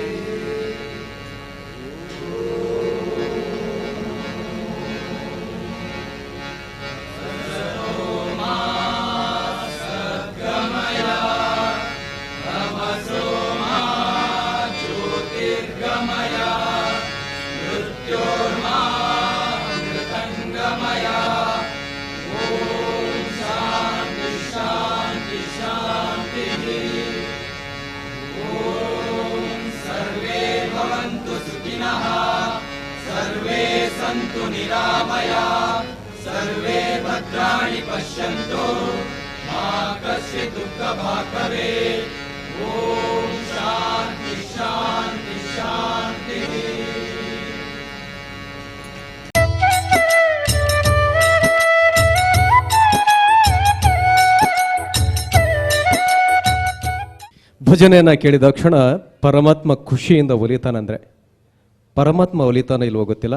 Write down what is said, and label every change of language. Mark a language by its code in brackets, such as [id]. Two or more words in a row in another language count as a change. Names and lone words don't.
[sa] ಸದ್ಗಮಯ ತಮಸೋಮ ಜ್ಯೋತಿರ್ಗಮಯ ಮೃತ್ಯೋರ್ಮಾ ಮೃತಂಗಮಯ ಓಂ ಶಾಂತಿ ಶಾಂತಿ ಶಾಂತಿ ಓಂ ಸರ್ವೇ ಭವಂತು ಸುಖಿನಃ ಸರ್ವೇ ಸಂತು ನಿರಾಮಯ ಸರ್ವೇ ಭದ್ರಾಣಿ ಪಶ್ಯಂತು ಮಾ ಕಶ್ಚಿತ್ ದುಃಖ ಭಾಗ್ ಭವೇತ್. ಓಂ ಶಾಂತಿ ಶಾಂತಿ ಶಾಂತಿ. [kn] ಭಜನೆಯನ್ನು ಕೇಳಿದ ಕ್ಷಣ ಪರಮಾತ್ಮ ಖುಷಿಯಿಂದ ಒಲಿತಾನಂದರೆ ಪರಮಾತ್ಮ ಒಲಿತಾನೋ ಇಲ್ವೋ ಗೊತ್ತಿಲ್ಲ.